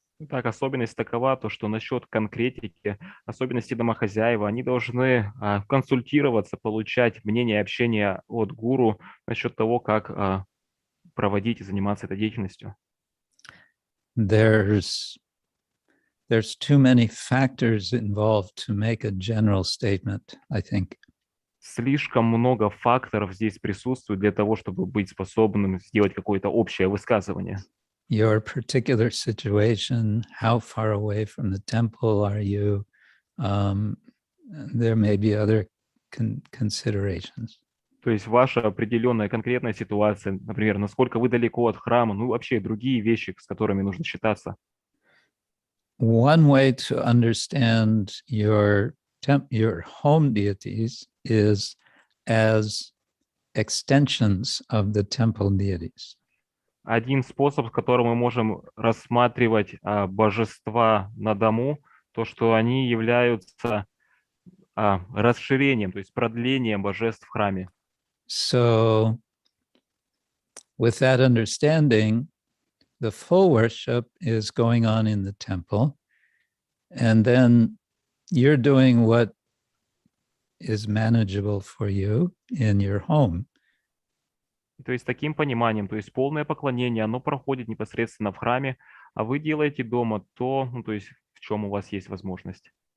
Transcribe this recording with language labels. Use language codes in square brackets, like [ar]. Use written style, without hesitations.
[ru] Так, особенность такова, то, что насчет конкретики, особенности домохозяева, они должны консультироваться, получать мнение и общение от гуру насчет того, как проводить и заниматься этой деятельностью. [en] There's too many factors involved to make a general statement, I think. [ru] Слишком много факторов здесь присутствует для того, чтобы быть способным сделать какое-то общее высказывание. [en] Your particular situation, how far away from the temple are you? There may be other considerations. [ru] То есть ваша определенная конкретная ситуация, например, насколько вы далеко от храма, ну вообще другие вещи, с которыми нужно считаться. [en] One way to understand your home deities is as extensions of the temple deities. [ru] Один способ, с которым мы можем рассматривать божества на дому, то, что они являются расширением, то есть продлением божеств в храме. [en] So, with that understanding, the full worship is going on in the temple, and then you're doing what is manageable for you in your home. [ru] То есть таким пониманием, то есть полное поклонение, оно проходит непосредственно в храме, а вы делаете дома то, ну, то есть в чем у вас есть возможность.